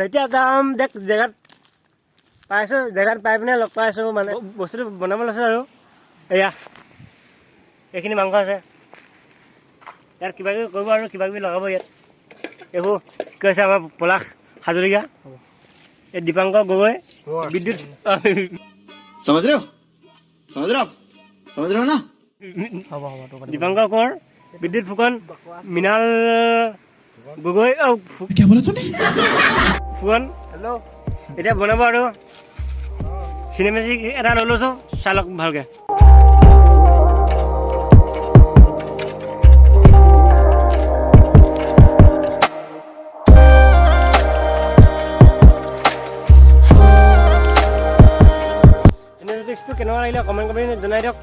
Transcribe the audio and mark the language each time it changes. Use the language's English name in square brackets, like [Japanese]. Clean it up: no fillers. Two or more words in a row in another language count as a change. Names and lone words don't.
[Assamese] এতিয়া যাম জেগাত পাইছোঁ, জেগাত পাই পিনে লগ পাই আছোঁ মানে বস্তুটো বনাব লৈছোঁ আৰু এয়া এইখিনি মাংস আছে, ইয়াত কিবাকিবি কৰিব আৰু কিবাকিবি লগাব। ইয়াত এইবোৰ কি হৈছে আমাৰ পলাশ হাজৰিকা, [Hindi] ये दीपांकर गोगोई विद्युत समझ रहे हो ना। दीपांकर कौर विद्युत फुकन मृणाल गगৈ क्या बोला तूने [Assamese] फुकन हेलो এতিয়া বনাব আৰু চিনেমেটিক এটা লৈ লৈছোঁ, চাই লওক ভালকৈ। কেনেকুৱা লাগিলে কমেণ্ট কৰি জনাই দিয়ক।